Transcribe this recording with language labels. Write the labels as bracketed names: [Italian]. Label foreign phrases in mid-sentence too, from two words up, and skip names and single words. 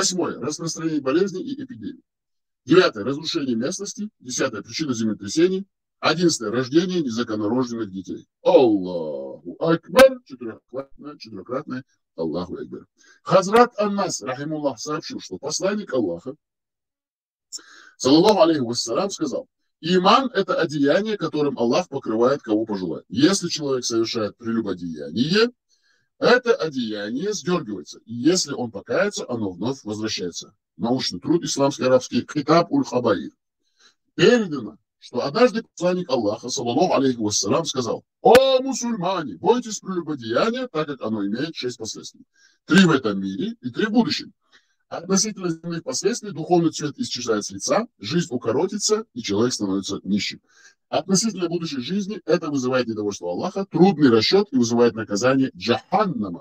[Russian] Распространение болезней и эпидемий. 9. Разрушение местности. 10. Причина землетрясений. 11. Рождение незаконнорожденных детей. [Arabic] الله أكبر. [Russian] Четырехкратное [Arabic] الله أكبر. [Russian] Хазрат Аннас, рахимуллах, сообщил, что посланник Аллаха, [Arabic] صلى الله عليه وسلم, [Russian] сказал: иман – это одеяние, которым Аллах покрывает, кого пожелает. Если человек совершает прелюбодеяние, это одеяние сдергивается. И если он покается, оно вновь возвращается. Научный труд исламско-арабский Китаб уль-Хабаир. Передано, что однажды посланник Аллаха, [Arabic] صلى الله عليه وسلم, [Russian] сказал: о мусульмане, бойтесь прелюбодеяния, так как оно имеет 6 последствий. 3 в этом мире и 3 в будущем. Относительно земных последствий духовный цвет исчезает с лица, жизнь укоротится, и человек становится нищим. Относительно будущей жизни это вызывает недовольство Аллаха, трудный расчет и вызывает наказание джаханнама.